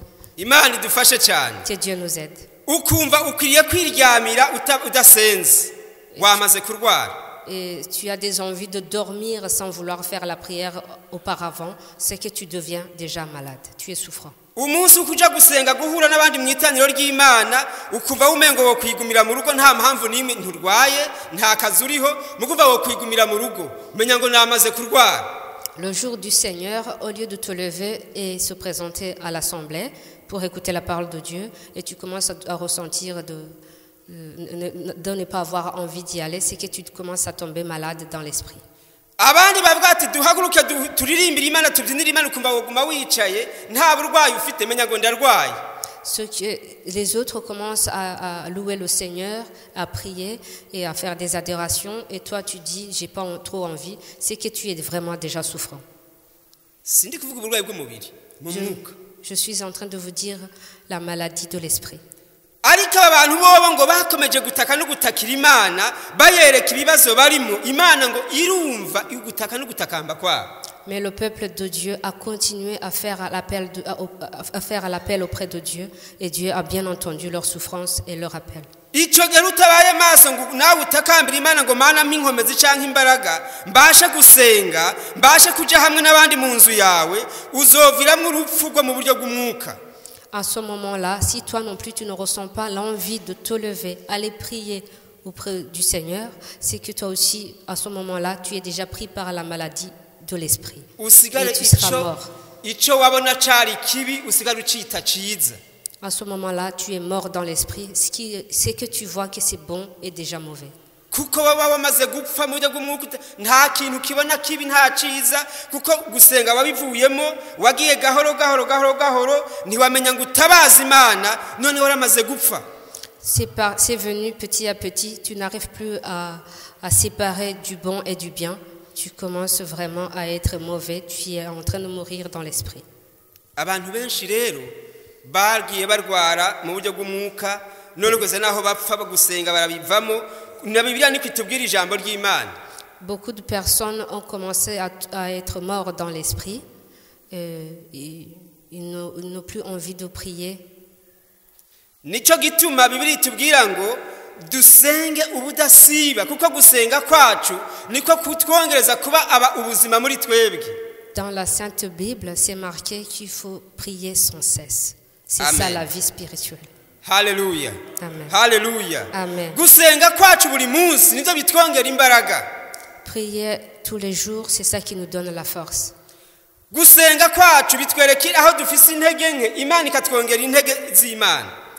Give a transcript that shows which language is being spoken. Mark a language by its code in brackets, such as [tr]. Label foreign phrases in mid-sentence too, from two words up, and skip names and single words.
[rn] Imana idufashe cyane. [fr] Que Dieu nous aide. [rn] Ukumva ukiriye kwiryamira udasenze wamaze kurwara. [fr] Et tu as des envies de dormir sans vouloir faire la prière auparavant, c'est que tu deviens déjà malade, tu es souffrant. [rn] Umunsi ukuja gusenga guhura n'abandi mwitaniro ry'Imana ukuva umengo wo kwigumira mu rugo nta mpamvu n'imwe nturwaye nta kazuriho mukuva wo kwigumira mu rugo menya ngo namaze kurwara. [fr] Le jour du Seigneur, au lieu de te lever et se présenter à l'assemblée pour écouter la parole de Dieu, et tu commences à ressentir de ne pas avoir envie d'y aller, c'est que tu commences à tomber malade dans l'esprit. [rn] Abandi bavuga ati duhaguruke turirimbira Imana tubyinira Imana ukumva woguma wicaye nta burwayi ufite menya ngo ndarwaye. [fr] Les autres commencent à louer le Seigneur, à prier et à faire des adorations, et toi tu dis j'ai pas trop envie, c'est que tu es vraiment déjà souffrant. [rn] Sindi kuvuga uburwayi bw'umubiri mu mwuka. [fr] Je suis en train de vous dire la maladie de l'esprit. [rn] Ariko abantu bobo ngo bakomeje gutaka no gutakira Imana bayereka ibibazo barimo Imana ngo irumva igutaka no gutakamba kwa. [fr] Mais le peuple de Dieu a continué à faire l'appel auprès de Dieu, et Dieu a bien entendu leur souffrance et leur appel. [rn] Ico gihe utabaye maso ngo nawe utakambira Imana ngo mana minkomezi canke imbaraga mbashe gusenga mbashe kuja hamwe n'abandi mu nzu yawe uzoviramwe urupfu rwo mu buryo bw'umwuka. [fr] À ce moment-là, si toi non plus tu ne ressens pas l'envie de te lever, aller prier auprès du Seigneur, c'est que toi aussi, à ce moment-là, tu es déjà pris par la maladie de l'esprit. Et tu seras mort. À ce moment-là, tu es mort dans l'esprit. C'est que tu vois que c'est bon et déjà mauvais. [rn] Kuko baba bamaze gupfa mu buryo bw'umwuka nta kintu kibona kibi nta ciza kuko gusenga wabivuyemo wagiye gahoro ntiwamenya ngo utabaza Imana none waramaze gupfa. [fr] C'est venu petit à petit, tu n'arrives plus à séparer du bon et du bien, tu commences vraiment à être mauvais, tu es en train de mourir dans l'esprit. [rn] Abantu benshi rero bagiye barwara mu buryo bw'umwuka none gusa naho bapfa gusenga barabivamo na Bibiliya niko itubwira ijambo ry'Imana. [fr] Beaucoup de personnes ont commencé à être morts dans l'esprit. Ils n'ont plus envie de prier. [rn] Nico gituma Bibiliya itubwira ngo dusenge ubudasiba kuko gusenga kwacu niko kutwongereza kuba aba ubuzima muri twebwe. [fr] Dans la Sainte Bible, c'est marqué qu'il faut prier sans cesse. C'est Amen. ça la vie spirituelle. Haleluya. Amen. Haleluya. Amen. [rn] Gusenga kwacu buri munsi nivyo bitwongera imbaraga. [fr] Prier tous les jours, c'est ça qui nous donne la force. [rn] Gusenga kwacu bitwerekira aho dufise intege nke, Imana ikatwongera intege z'Imana.